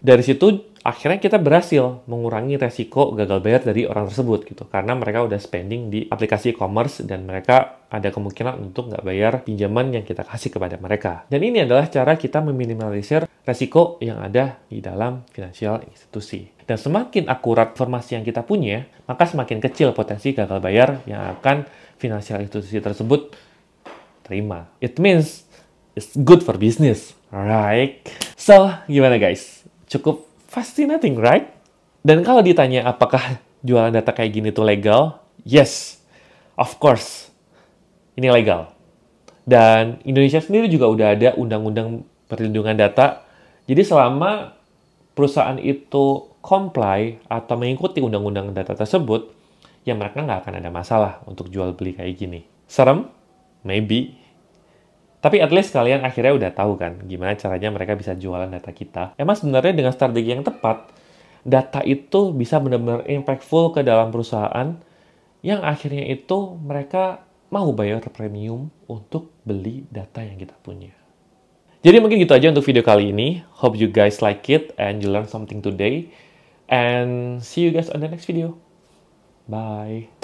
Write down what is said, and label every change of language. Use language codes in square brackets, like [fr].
[id] Dari situ akhirnya kita berhasil mengurangi resiko gagal bayar dari orang tersebut gitu, karena mereka udah spending di aplikasi e-commerce dan mereka ada kemungkinan untuk nggak bayar pinjaman yang kita kasih kepada mereka. Dan ini adalah cara kita meminimalisir resiko yang ada di dalam financial institusi. Dan semakin akurat informasi yang kita punya, maka semakin kecil potensi gagal bayar yang akan financial institusi tersebut terima. [en] It means it's good for business, right? So, [id] gimana [en] guys? [id] Cukup [en] fascinating, right? [id] Dan kalau ditanya apakah jualan data kayak gini tuh legal? [en] Yes, of course. [id] Ini legal. Dan Indonesia sendiri juga udah ada undang-undang perlindungan data. Jadi selama perusahaan itu comply atau mengikuti undang-undang data tersebut, ya mereka nggak akan ada masalah untuk jual beli kayak gini. Serem? [en] Maybe. [id] Tapi [en] at least [id] kalian akhirnya udah tahu kan gimana caranya mereka bisa jualan data kita. Emang sebenarnya dengan strategi yang tepat, data itu bisa benar-benar impactful ke dalam perusahaan yang akhirnya itu mereka mau bayar premium untuk beli data yang kita punya. Jadi mungkin gitu aja untuk video kali ini. [en] Hope you guys like it and you learn something today. And see you guys on the next video. Bye.